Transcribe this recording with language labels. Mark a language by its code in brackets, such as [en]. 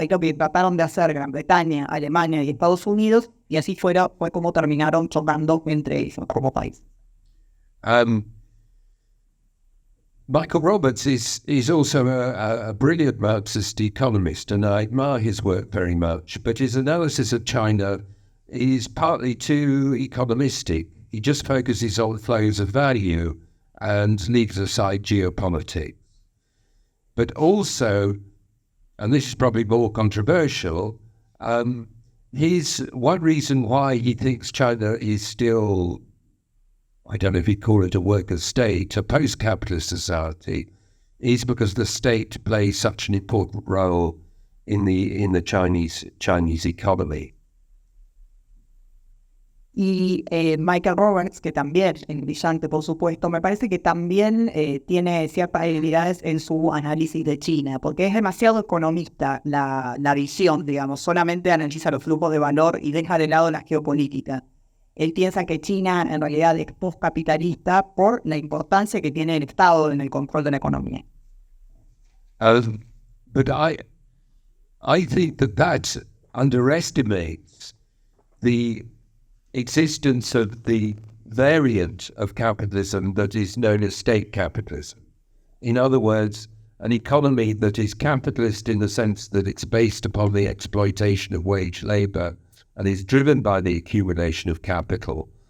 [es] Es lo que trataron de hacer Gran Bretaña, Alemania y Estados Unidos, y así fue como terminaron chocando entre ellos como país. [en] Michael Roberts is also a brilliant Marxist economist, and I admire his work very much, but his analysis of China is partly too economistic. He just focuses on flows of value and leaves aside geopolitics. But also, and this is probably more controversial, his one reason why he thinks China is still, I don't know if he'd call it a worker state, a post-capitalist society, is because the state plays such an important role in the Chinese economy. [es] Y Michael Roberts, que también es brillante, por supuesto, me parece que también tiene ciertas debilidades en su análisis de China, porque es demasiado economista la visión, digamos, solamente analiza los flujos de valor y deja de lado la geopolítica. Él piensa que China en realidad es postcapitalista por la importancia que tiene el Estado en el control de la economía. [en] But I think that underestimates the existence of the variant of capitalism that is known as state capitalism. In other words, an economy that is capitalist in the sense that it's based upon the exploitation of wage labor and is driven by the accumulation of capital.